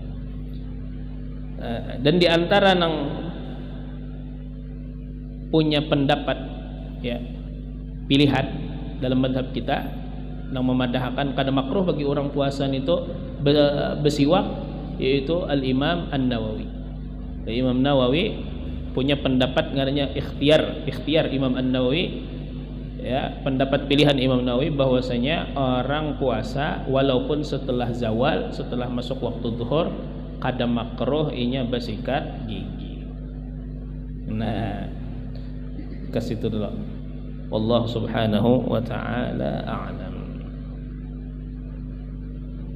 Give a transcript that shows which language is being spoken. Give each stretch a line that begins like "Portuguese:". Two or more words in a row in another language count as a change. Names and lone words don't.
Banjar: Dan diantara nang punya pendapat ya pilihan dalam mazhab kita nang memadahkan kada makruh bagi orang puasa itu bersiwak, yaitu Al-Imam An-Nawawi. Imam Nawawi punya pendapat ngaranya ikhtiar Imam An-Nawawi ya, pendapat pilihan Imam Nawawi bahwasanya orang puasa walaupun setelah zawal, setelah masuk waktu zuhur kada makruh inya bersikat gigi. Nah, ke situ dulu.
Arabic: والله سبحانه وتعالى أعلم.